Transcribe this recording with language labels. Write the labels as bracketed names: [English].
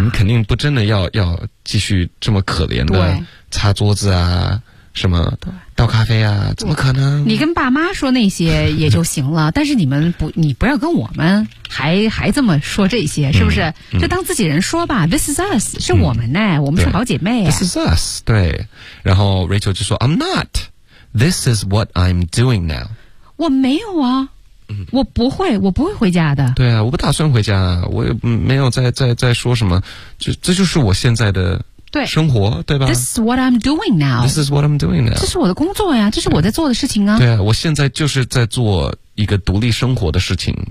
[Chinese] 你肯定不真的要继续这么可怜的擦桌子啊，什么倒咖啡啊，怎么可能？你跟爸妈说那些也就行了，但是你不要跟我们还这么说这些，是不是？就当自己人说吧。 [English] This is us, [Chinese] 是我们呢、我们是好姐妹、 [English] This is us, 对。 [Chinese] 然后 Rachel 就说 [English] I'm not, this is what I'm doing now. [Chinese] 我没有啊。我不会回家的。对啊，我不打算回家，我也没有在说什么，这就是我现在的生活， 对吧 [English] This is what I'm doing now. This is what I'm doing now. [Chinese] 这是我的工作呀，这是我在做的事情啊。对啊，我现在就是在做一个独立生活的事情。